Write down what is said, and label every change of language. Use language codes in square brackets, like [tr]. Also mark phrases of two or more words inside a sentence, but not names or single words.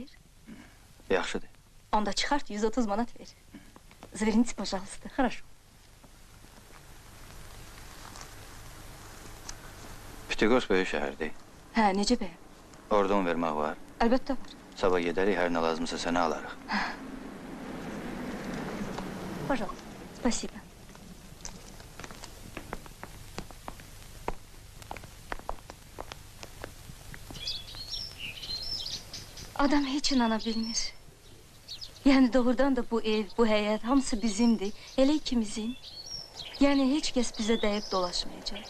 [az] Yaxşıdır. Onda çıxart, 130 manat ver. [ru] Zverните, пожалуйста. Хорошо. [az] Pütəqos böyük şəhərdir. Hə, necə bəyəm? Orada vermək var. Əlbəttə var. Sabah gedərik, hər nə lazımsa sənə alarıq. [ru] Пожалуйста, спасибо. [az] Adam heç inana bilmir. Yəni doğrudan da bu ev, bu həyat hamısı bizimdir. Elə ikimizin. Yəni heç kəs bizə dəyib dolaşmayacaq.